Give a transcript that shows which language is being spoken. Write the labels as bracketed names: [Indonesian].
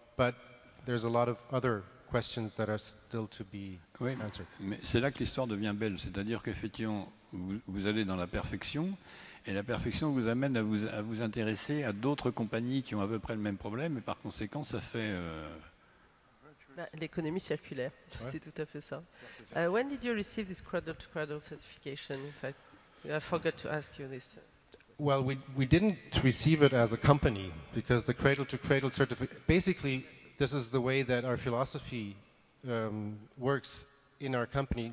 [English] But there's a lot of other questions that are still to be answered. [French] Mais c'est là que l'histoire devient belle, c'est-à-dire qu'effectivement, vous allez dans la perfection, et la perfection vous amène à vous intéresser à d'autres compagnies qui ont à peu près le même problème, et par conséquent, ça fait... L'économie circulaire, c'est tout à fait ça. [English] When did you receive this cradle-to-cradle certification, in fact? I forgot to ask you this. Well, we didn't receive it as a company, because the cradle-to-cradle certificate... Basically, this is the way that our philosophy works in our company.